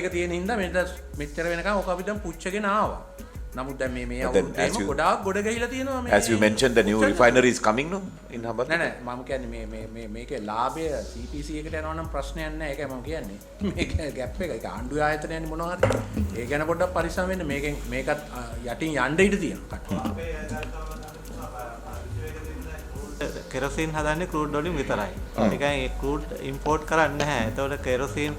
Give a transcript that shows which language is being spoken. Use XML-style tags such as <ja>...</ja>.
<si>ඒක තියෙන හින්දා මෙච්චර වෙනකන් ඔක අපි දැන් පුච්චගෙන ආවා. නමුත් දැන් මේ අවුරුද්දේම ගොඩාක් ගොඩ ගහිලා තියෙනවා මේ.</si> <en>As you mentioned, the new refinery is coming, no? In Hambantota.</en> <si>නෑ මම කියන්නේ මේකේ ලාභය CPC එකට යනවා නම් ප්‍රශ්නයක් නෑ. ඒකයි මම කියන්නේ. මේක ගැප් එක. ඒක ආණ්ඩුවේ ආයතනයන්නේ මොනවා හරි. ඒ ගැන පොඩ්ඩක් පරිස්සම් වෙන්න. මේකත් යටින් යන්න ඉඩ තියෙනවා. කෙරොසින් හදන්නේ ක්‍රූඩ් වලින් විතරයි. ඒකයි ඒ ක්‍රූඩ් ඉම්පෝට් කරන්නේ නැහැ. ඒතකොට කෙරොසින්</si>